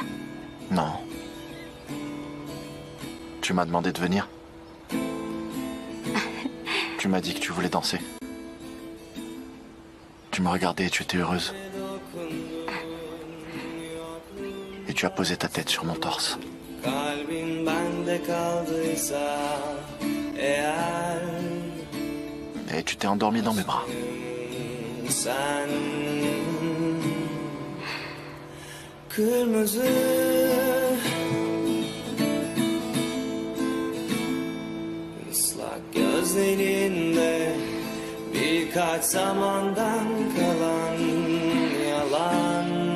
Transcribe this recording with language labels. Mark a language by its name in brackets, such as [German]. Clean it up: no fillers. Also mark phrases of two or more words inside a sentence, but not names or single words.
[French] Non. Tu m'as demandé de venir. Tu m'as dit que tu voulais danser. Tu me regardais et tu étais heureuse. Et tu as posé ta tête sur mon torse. [Turkish] Kalbin bende kaldıysa eğer [French] Et tu t'es endormi dans mes bras. [Turkish] sen kırmızı ıslak gözlerinde birkaç zamandan kalan yalan